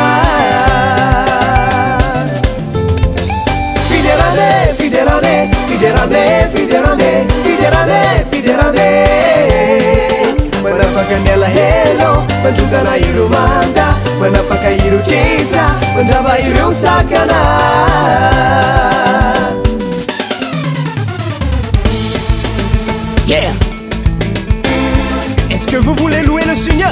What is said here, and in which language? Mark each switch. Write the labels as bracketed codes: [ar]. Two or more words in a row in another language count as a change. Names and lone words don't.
[mg] fiderane fiderane fiderane fiderane fiderane fiderane manafakany alahelo mandrodana ireo manga manapaka ireo giza mandrava ireo sakana [en] Yeah. [fr] Est-ce que vous voulez louer le Seigneur?